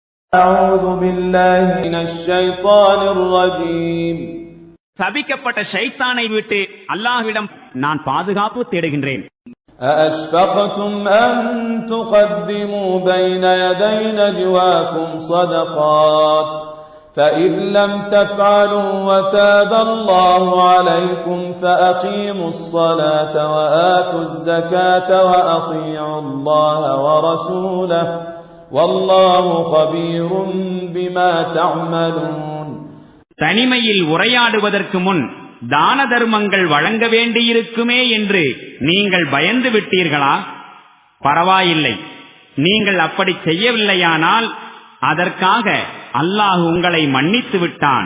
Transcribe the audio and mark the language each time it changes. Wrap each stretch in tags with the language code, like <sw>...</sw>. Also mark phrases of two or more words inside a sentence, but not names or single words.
<ar>أعوذ بالله من الشيطان الرجيم.</ar> <ta>சபிக்கப்பட்ட ஷைத்தானை விட்டு அல்லாஹ்விடம் நான் பாதுகாப்பு தேடுகின்றேன்.</ta> <ar>أأشفقتم أن تقدموا بين يدي نجواكم صدقات فإذ لم تفعلوا وتاب الله عليكم فأقيموا الصلاة وآتوا الزكاة وأطيعوا الله ورسوله والله خبير بما تعملون.</ar> <ta>தனிமையில் உரையாடுவதற்கு முன் தான தர்மங்கள் வழங்க வேண்டியிருக்குமே என்று நீங்கள் பயந்து விட்டீர்களா? பரவாயில்லை, நீங்கள் அப்படி செய்யவில்லையானால் அதற்காக அல்லாஹ் உங்களை மன்னித்து விட்டான்.</ta>